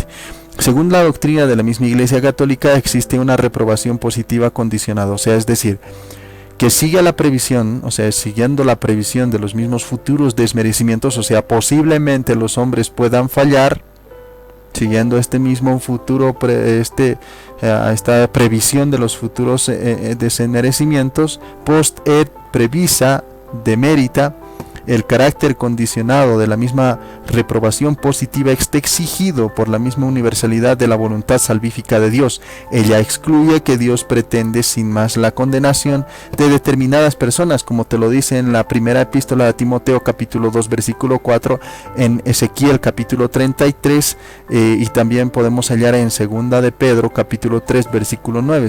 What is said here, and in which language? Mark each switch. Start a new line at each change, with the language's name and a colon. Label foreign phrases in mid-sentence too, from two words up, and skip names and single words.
Spanish: Según la doctrina de la misma Iglesia Católica, existe una reprobación positiva condicionada, o sea, es decir, que siga la previsión, o sea, siguiendo la previsión de los mismos futuros desmerecimientos, o sea, posiblemente los hombres puedan fallar, siguiendo este mismo futuro, esta previsión de los futuros desmerecimientos,
Latin: post et previsa demerita,
Spanish: el carácter condicionado de la misma reprobación positiva está exigido por la misma universalidad de la voluntad salvífica de Dios. Ella excluye que Dios pretende sin más la condenación de determinadas personas, como te lo dice en la primera epístola de Timoteo capítulo 2 versículo 4, en Ezequiel capítulo 33, y también podemos hallar en segunda de Pedro capítulo 3 versículo 9.